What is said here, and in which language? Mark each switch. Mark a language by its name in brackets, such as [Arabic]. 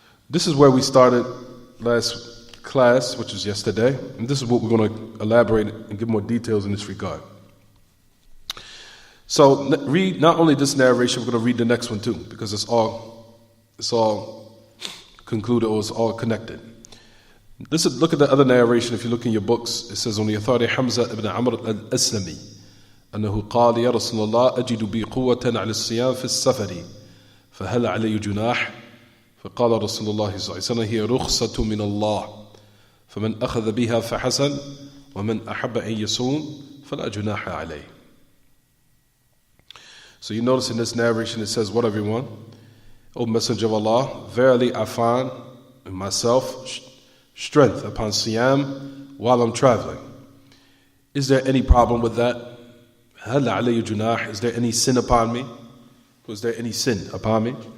[English] This is where we started last class, which was yesterday, and this is what we're going to elaborate and give more details in this regard. So read not only this narration, we're going to read the next one too, because it's all concluded, or it's all connected. Look at the other narration. If you look in your books, it says on the authority of Humzah ibn Amr al-Aslami, [Arabic] أنه قال يا رسول الله أجد بي قوة على الصيام في السفر فهل علي جناح فقال رسول الله صلى الله عليه وسلم هي رخصة من الله فمن أخذ بها فحسن ومن أحب أن يصوم فلا جناح عليه. [English] So you notice in this narration it says, what everyone? O Messenger of Allah, verily I find in myself strength upon siyam while I'm traveling. Is there any problem with that? [Arabic] هل علي جناح? [English] Is there any sin upon me? Was there any sin upon me?